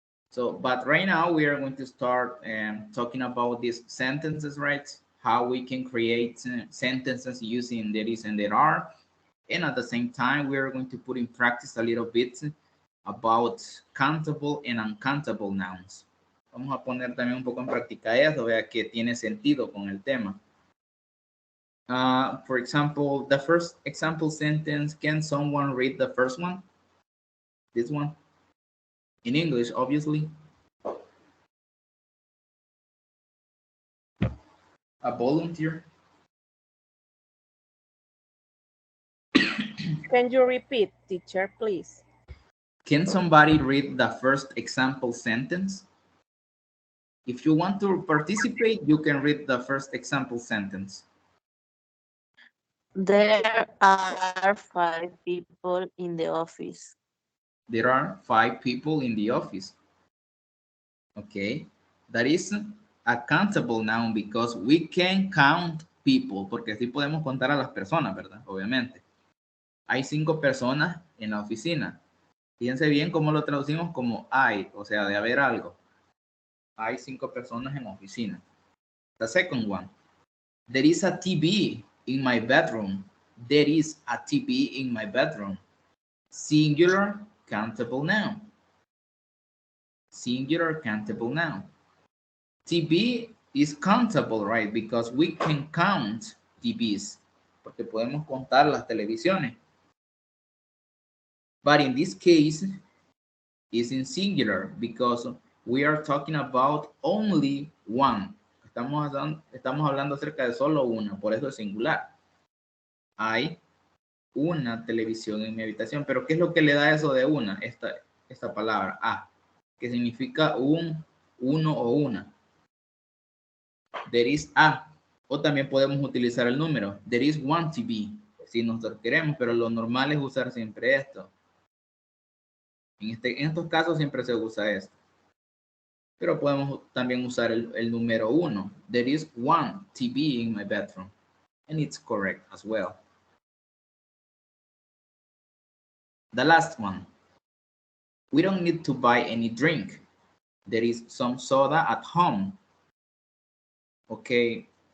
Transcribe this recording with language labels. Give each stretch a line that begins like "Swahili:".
English: So, but right now we are going to start talking about these sentences, right? How we can create sentences using there is and there are. And at the same time, we are going to put in practice a little bit about countable and uncountable nouns.
Spanish: Vamos a poner también un poco en práctica eso, vea que tiene sentido con el tema.
English: For example, the first example sentence, can someone read the first one? This one? In English, obviously. A volunteer? Can you repeat, teacher, please? Can somebody read the first example sentence? If you want to participate, you can read the first example sentence. There are 5 people in the office. There are 5 people in the office. Okay, that is a countable noun because we can count people,
Spanish: porque sí podemos contar a las personas, ¿verdad? Obviamente. Hay 5 personas en la oficina. Fíjense bien cómo lo traducimos como hay, o sea, de haber algo. Hay 5 personas en la oficina.
English: The second one. There is a TV in my bedroom. There is a TV in my bedroom. Singular, countable noun. Singular, countable noun. TV is countable, right? Because we can count TVs.
Spanish: Porque podemos contar las televisiones.
English: But in this case, it's in singular because we are talking about only one.
Spanish: Estamos hablando acerca de solo una, por eso es singular. Hay una televisión en mi habitación, pero ¿qué es lo que le da eso de una? Esta palabra, a, que significa uno o una.
English: There is a,
Spanish: o también podemos utilizar el número.
English: There is one TV,
Spanish: si nosotros queremos, pero lo normal es usar siempre esto. En estos casos siempre se usa esto. Pero podemos también usar el número 1.
English: There is one TV in my bedroom. And it's correct as well. The last one. We don't need to buy any drink. There is some soda at home. Okay.